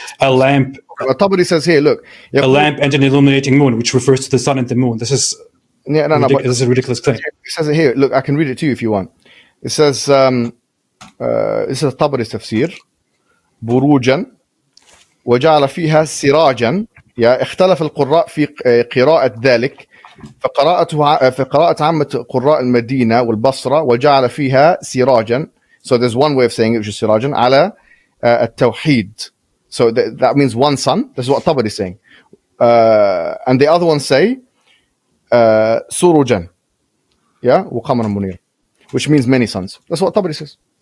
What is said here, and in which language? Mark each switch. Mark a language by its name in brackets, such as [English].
[English] Tabari says here, look, a lamp and an illuminating moon, which refers to the sun and the moon. This is this is a ridiculous claim. It says it here. Look, I can read it to you if you want. It says, this is Tabari's tafsir. [Arabic] بروجا وجعل فيها سراجا. اختلف القراء في قراءة ذلك فقراءة عامة قراء المدينة والبصرة وجعل فيها سراجا. [English] So there's one way of saying it, which is [Arabic] سراجا على التوحيد. [English] So that means one sun. That's what Tabari is saying. And the other ones say [Arabic] سروجا, وقمرا منيرا, [English] which means many suns. That's what Tabari says.